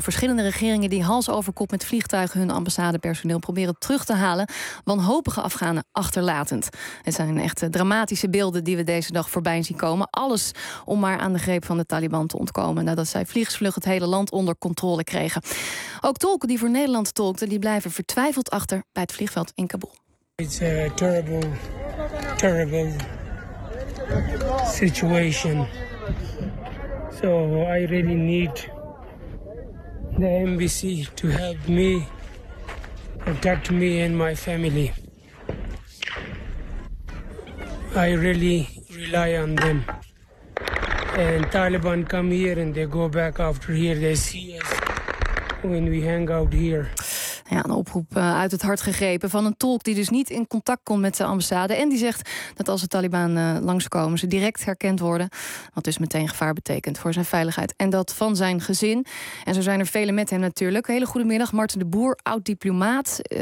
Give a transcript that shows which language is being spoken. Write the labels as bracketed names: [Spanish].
[Dutch] Verschillende regeringen die hals over kop met vliegtuigen hun ambassadepersoneel proberen terug te halen, wanhopige Afghanen achterlatend. Het zijn echt dramatische beelden die we deze dag voorbij zien komen. Alles om maar aan de greep van de Taliban te ontkomen nadat zij vliegensvlug het hele land onder controle kregen. Ook tolken die voor Nederland tolkten, die blijven vertwijfeld achter bij het vliegveld in Kabul. [English] It's a terrible situation. So I really need the MBC to help me, protect me and my family. I really rely on them. And Taliban come here and they go back after here. They see us when we hang out here. [Dutch] Ja, een oproep uit het hart gegrepen van een tolk die dus niet in contact komt met de ambassade. En die zegt dat als de Taliban langskomen ze direct herkend worden. Wat dus meteen gevaar betekent voor zijn veiligheid en dat van zijn gezin. En zo zijn er velen met hem natuurlijk. Hele goede middag, Martin de Boer, oud-diplomaat.